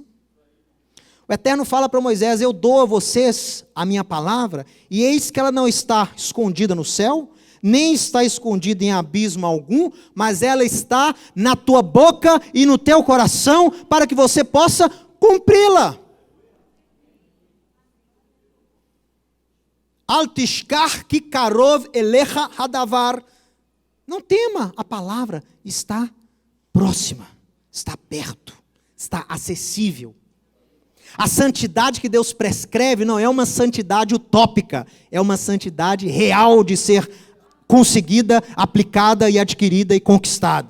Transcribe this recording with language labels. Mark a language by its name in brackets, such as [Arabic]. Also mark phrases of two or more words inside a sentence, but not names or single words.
[Portuguese] O Eterno fala para Moisés, eu dou a vocês a minha palavra, e eis que ela não está escondida no céu, nem está escondida em abismo algum, mas ela está na tua boca e no teu coração, para que você possa cumpri-la. [Hebrew] אל תשכח כי קרוב אליך הדבר. [Portuguese] Não tema, a palavra está próxima, está perto, está acessível. A santidade que Deus prescreve não é uma santidade utópica, é uma santidade real de ser conseguida, aplicada e adquirida e conquistada.